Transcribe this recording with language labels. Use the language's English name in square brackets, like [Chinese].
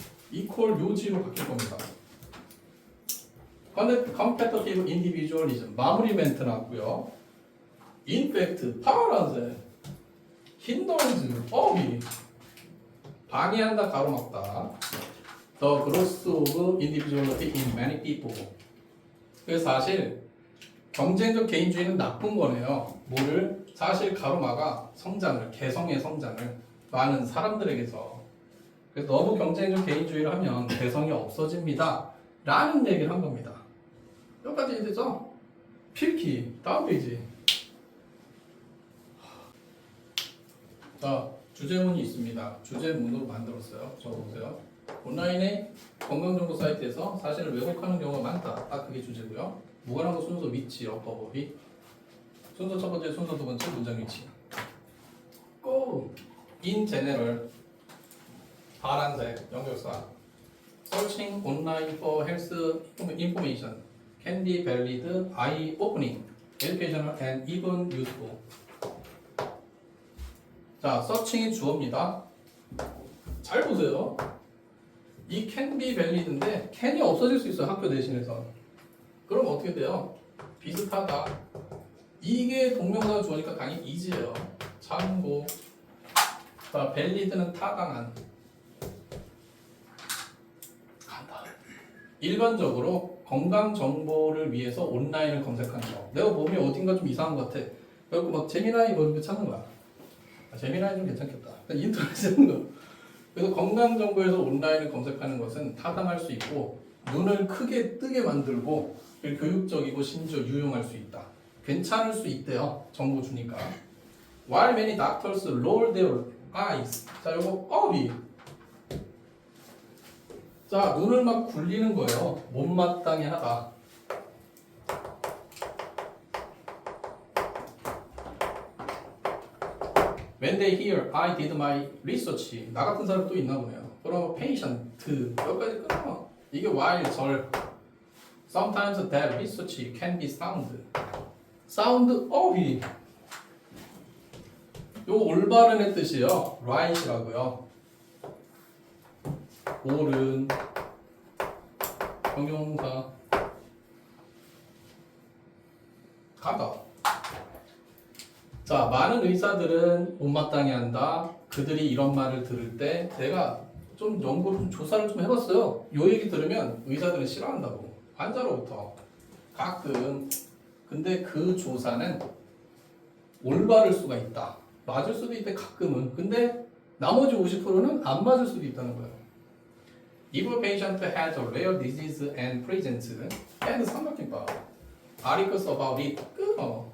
[Korean] 이퀄 요지로 바뀔 겁니다. [English] Competitive individualism [Korean] 마무리 멘트 나왔고요. [English] In fact [Korean] 파란색 [English] hinders [Korean] 어휘 방해한다 가로막다. [English] The growth of individuality in many people. [Korean] 그래서 사실 경쟁적 개인주의는 나쁜 거네요. 뭐를? 사실 가로막아 성장을, 개성의 성장을 많은 사람들에게서. 그래서 너무 경쟁적 개인주의를 하면 개성이 없어집니다 라는 얘기를 한 겁니다. 여기까지 되죠? 필기 다음 페이지. 자, 주제문이 있습니다. 주제문으로 만들었어요. 적어보세요. 온라인의 건강정보 사이트에서 사실을 왜곡하는 경우가 많다. 딱 그게 주제고요. 무관함과 순서 위치, 어법이. 순서 첫 번째, 순서 두 번째, 문장 위치. [English] Go! In general. [Korean] 파란색, 연결사. [English] Searching online for health information can be valid, eye-opening, educational, and even useful. [Korean] 자, searching이 주어입니다. 잘 보세요. 이 [English] can be valid [Korean] 인데 can이 없어질 수 있어요. 학교 대신에서. 그럼 어떻게 돼요? 비슷하다. 이게 동명사 주어니까 당연히 is예요. 참고. 자, valid는 타당한. 간다. 일반적으로 건강 정보를 위해서 온라인을 검색하는 거. 내가 몸이 어딘가 좀 이상한 것 같아. 그래서 막 재미나이 뭐 이렇게 찾는 거야. 재미나이 좀 괜찮겠다. 인터넷에 하는 거. 그래서 건강 정보에서 온라인을 검색하는 것은 타당할 수 있고 눈을 크게 뜨게 만들고 교육적이고 심지어 유용할 수 있다. 괜찮을 수 있대요. 정보 주니까. [English] While many doctors roll their eyes. [Korean] 자, 요거 어비. 자, 눈을 막 굴리는 거예요. 못마땅해 하다. [English] When they hear I did my research. [Korean] 나 같은 사람 또 있나 보네요. 그럼 patient. 여기까지 끊어. 이게 while 절. [English] Sometimes that research can be sound. [Korean] sound 어휘. 요거 올바른의 뜻이에요. right이라고요. 옳은 형용사 가다. 자, 많은 의사들은 못마땅해 한다. 그들이 이런 말을 들을 때 내가 좀 연구를 좀 조사를 좀 해봤어요. 요 얘기 들으면 의사들은 싫어한다고. 환자로부터 가끔. 근데 그 조사는 올바를 수가 있다. 맞을 수도 있대 가끔은. 근데 나머지 50%는 안 맞을 수도 있다는 거예요. [English] If a patient has a rare disease and presents and [Korean] 삼각김밥 [English] articles about it [Korean] 끊어.